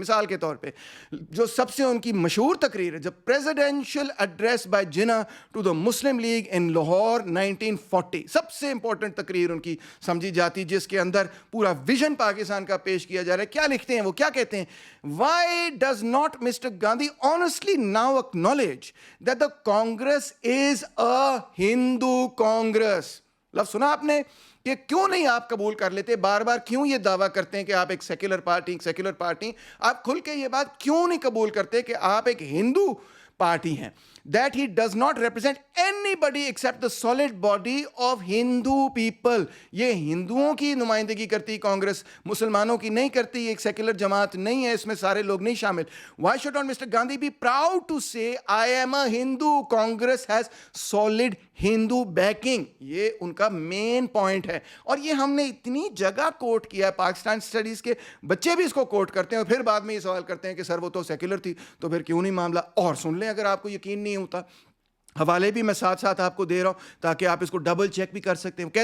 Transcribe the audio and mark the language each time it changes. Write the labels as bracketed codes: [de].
[ur] مثال کے طور پہ جو سب سے ان کی مشہور تقریر ہے, جب [en] presidential address by Jinnah to the Muslim League in Lahore 1940, [ur] سب سے امپورٹنٹ تقریر ان کی سمجھی جاتی, جس کے اندر پورا ویژن پاکستان کا پیش کیا جا رہا ہے. کیا لکھتے ہیں وہ, کیا کہتے ہیں, [en] Why does not Mr. Gandhi honestly now acknowledge that the Congress is a Hindu Congress? [ur] لفظ سنا آپ نے کہ کیوں نہیں آپ قبول کر لیتے, بار بار کیوں یہ دعویٰ کرتے ہیں کہ آپ ایک سیکولر پارٹی, آپ کھل کے یہ بات کیوں نہیں قبول کرتے کہ آپ ایک ہندو پارٹی ہیں. [en] That he does not represent anybody except the solid body of Hindu people. [ur] یہ ہندوؤں کی نمائندگی کرتی کانگریس, مسلمانوں کی نہیں کرتی, ایک سیکولر جماعت نہیں ہے, اس میں سارے لوگ نہیں شامل. [en] Why should not Mr. Gandhi be proud to say I am a Hindu? Congress has solid Hindu backing. [ur] یہ ان کا مین پوائنٹ ہے, اور یہ ہم نے اتنی جگہ کوٹ کیا ہے, پاکستان اسٹڈیز کے بچے بھی اس کو کوٹ کرتے ہیں, اور پھر بعد میں یہ سوال کرتے ہیں کہ سر وہ تو سیکولر تھی تو پھر کیوں نہیں معاملہ. اور سن لیں اگر آپ کو یقین نہیں ہوتا, حوالے بھی میں ساتھ ساتھ آپ کو دے رہا ہوں تاکہ آپ اس کو ڈبل چیک بھی کر سکتے ہیں.